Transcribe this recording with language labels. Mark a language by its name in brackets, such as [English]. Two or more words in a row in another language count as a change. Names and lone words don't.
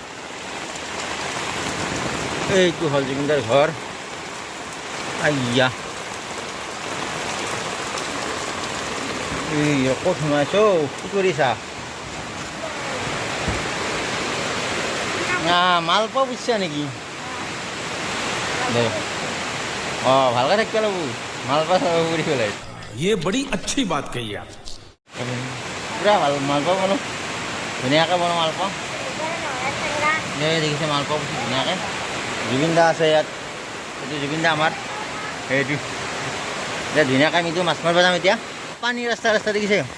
[Assamese] এইটো হ'ল জুবিন দাৰ ঘৰ আইয়া ক'ত সোমাইছ কি কৰিছা মালপোৱা বুজিছা নেকি দে অঁ ভালকৈ থাকিব লাগিব মালপোৱা চাব বুলি পেলাই [Hindi] ये बड़ी अच्छी बात कही आप [Assamese] পুৰা ভাল মালপোৱা বনাওঁ ধুনীয়াকৈ বনাওঁ মালপোৱা এই দেখিছে মালপোৱা বুজি ধুনীয়াকৈ জুবিন দা আছে ইয়াত এইটো জুবিন দা আমাৰ সেইটো এতিয়া ধুনীয়াকৈ আমিতো মাছ মাৰিব যাম এতিয়া পানী ৰাস্তা দেখিছে